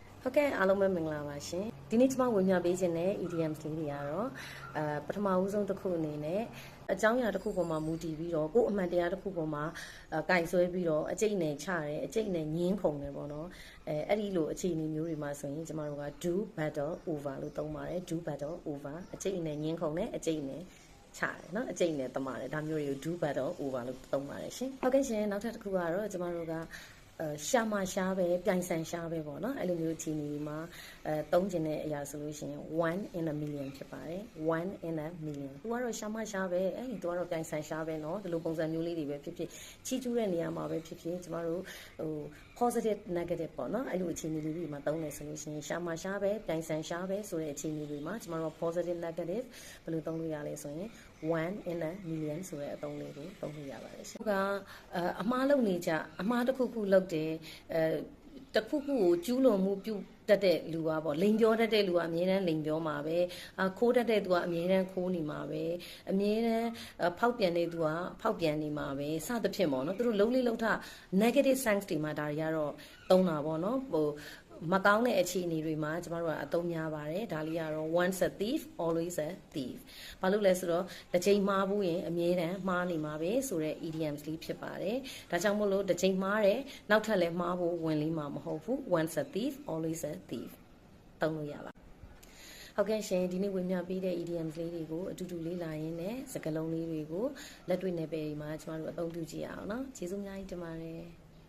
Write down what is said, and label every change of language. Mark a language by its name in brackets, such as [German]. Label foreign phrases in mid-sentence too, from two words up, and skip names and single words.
[Burmese] ဟုတ်ကဲ့အားလုံးပဲမင်္ဂလာပါရှင်ဒီနေ့ကျွန်မဝင်ပြပေးခြင်းတဲ့ EDM လေးတွေကတော့ပထမဦးဆုံးတစ်ခုအနေနဲ့အကြောင်းအရာတစ်ခုပေါ်မှာမူတည်ပြီးတော့ကိုယ်အမှန်တရားတစ်ခုပေါ်မှာကင်ဆွဲပြီးတော့အကျိတ်နဲ့ချတယ်အကျိတ်နဲ့ညင်းခုန်တယ်ပေါ့နော်အဲ့ဒီလိုအခြေအနေမျိုးတွေမှာဆိုရင်ကျွန်တော်တို့က [English] do battle over [Burmese] လို့သုံးပါတယ် [English] do battle over [Burmese] အကျိတ်နဲ့ညင်းခုန်တယ်အကျိတ်နဲ့ချတယ်เนาะအကျိတ်နဲ့တမာတယ်ဒါ မျိုးတွေကို [English] do battle over [Burmese] လို့သုံးပါတယ်ရှင်ဟုတ်ကဲ့ရှင်နောက်ထပ်တစ်ခုကတော့ကျွန်တော်တို့ကရှာမရှားပဲပြိုင်ဆိုင်ရှားပဲပေါ့နော်အဲ့လိုမျိုးအခြေအနေမှာသုံးကျင်တဲ့အရာဆိုလို့ရှိရင် [English] 1 in a million [Burmese] ဖြစ်ပါတယ် [English] 1 in a million [Burmese] သူကတော့ရှာမရှားပဲအဲ့ဒီသူကတော့ပြိုင်ဆိုင်ရှားပဲเนาะဒီလိုပုံစံမျိုးလေးတွေပဲဖြစ်ဖြစ်ချီးကျူးတဲ့နေရာမှာ ပဲဖြစ်ဖြစ်ကျမတို့ [English] positive negative [Burmese] ပေါ့နော်အဲ့လိုအခြေအနေလေးတွေမှာသုံးနေဆိုလို့ရှိရင်ရှာမရှားပဲပြိုင်ဆိုင်ရှားပဲဆိုတဲ့အခြေအနေတွေမှာကျမတို့ [English] positive negative [Burmese] ဘယ်လိုသုံးလို့ရလဲဆိုရင် [English] 1 in a million [Burmese] ဆိုတဲ့အသုံးလေးကိုသုံးလို့ရပါတယ် ရှင်ကအမှားလုပ်နေကြအမှားတစ်ခုခုလုပ်တယ်တခုခုကိုကျူးလွန်မှုပြုတတ်တဲ့လူကပေါ့လိန်ပြောတတ်တဲ့လူကအမြဲတမ်းလိန်ပြောမှာပဲခိုးတတ်တဲ့သူကအမြဲတမ်းခိုးနေ မှာပဲအမြဲတမ်းဖောက်ပြန်တဲ့သူကဖောက်ပြန်နေမှာပဲစသဖြင့်ပေါ့နော်သူတို့လုံးလေးလုံးထ [English] negative sense [Burmese] တွေမှာဒါတွေကတော့သုံးတာ ပေါ့နော်မကောင်းတဲ့အခြေအနေတွေမှာကျမတို့ကအသုံးများပါတယ်ဒါလေးကတော့ [English] once a thief always a thief [Burmese] ဘာလို့လဲဆိုတော့တစ်ချိန်မှားဘူးရင်အမြဲတမ်းမှားနေမှာပဲဆိုတော့ idioms လေးဖြစ်ပါတယ်ဒါကြောင့်မို့လို့တစ်ချိန်မှားတယ်နောက်ထပ်လည်းမှားဖို့ဝင်လေးမှာမဟုတ်ဘူး [English] once a thief always a thief [Burmese] သုံးလို့ရပါဟုတ်ကဲ့ရှင်ဒီနေ့ဝင်ပြပေးတဲ့ idioms လေးတွေကိုအတူတူလေ့လာရင်းနဲ့စကားလုံးလေးတွေကိုလက်တွေ့နယ်ပယ်ဒီမှာကျမတို့အသုံးပြုကြည့်ရအောင်เนาะကျေးဇူးအများကြီးတင်ပါတယ်